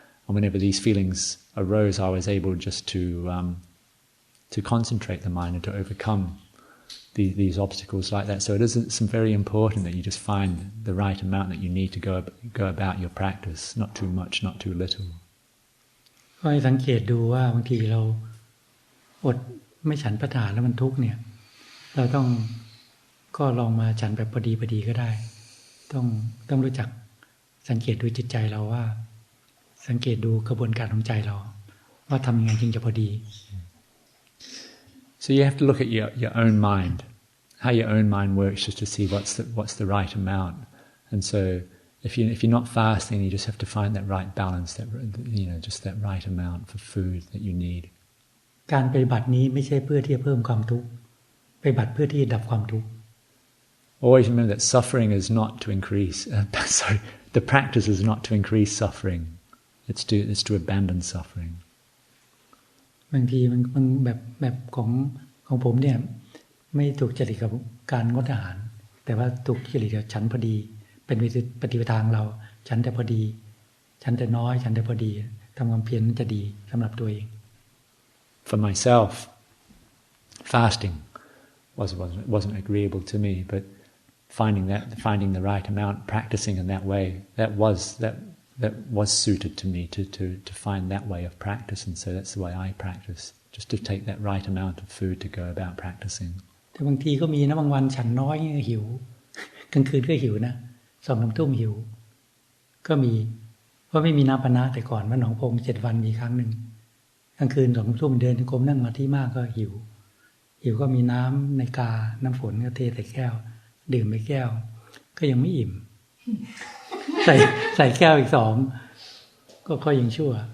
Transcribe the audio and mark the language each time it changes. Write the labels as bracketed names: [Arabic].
[English] And whenever these feelings arose, I was able just to concentrate the mind and to overcome these obstacles like that. So it's very important that you just find the right amount that you need to go about your practice, not too much, not too little. [Thai] ก็ให้สังเกตดูว่าบางทีเราอดไม่ฉันประทานแล้วมันทุกข์เนี่ยเราก็ลองมาฉันแบบพอดีก็ได้ต้องรู้จักสังเกตดูจิตใจเราว่าสังเกตดูกระบวนการของใจเราว่าทำยังไงจึงจะพอดี [English] So you have to look at your own mind, how your own mind works, just to see what's the right amount. And so if you're not fasting, you just have to find that right balance, that just that right amount for food that you need. [Thai] การปฏิบัตินี้ไม่ใช่เพื่อที่จะเพิ่มความทุกข์ปฏิบัติเพื่อที่จะดับความทุกข์ [English] Always remember that suffering is not to increase. The practice is not to increase suffering. It's to abandon suffering. [Thai] บางทีมันแบบของผมเนี่ยไม่ถูกจริตกับการงดอาหารแต่ว่าถูกจริตกับฉันพอดีเป็นปฏิปทาของเราฉันแต่พอดีฉันแต่น้อยฉันแต่พอดีทำความเพียรจะดีสำหรับตัวเอง [English] For myself, fasting wasn't agreeable to me, but finding the right amount, practicing in that way, that was suited to me to find that way of practice, and so that's the way I practice, just to take that right amount of food to go about practicing. [Thai] แต่บางทีก็มีนะบางวันฉันน้อยหิวกลางคืนก็หิวนะ2-3 ทุ่มหิวก็มีเพราะไม่มีน้ำปานะแต่ก่อนว่าหนองพง7 วันมีครั้งหนึ่งกลางคืน2 ทุ่มเดินกรมนั่งมาที่มากก็หิวก็มีน้ำในกาน้ำฝนก็เทใส่แก้วดื่มไปแก้วก็ยังไม่อิ่มใส่แก้วอีก2ก็ยังชั่ว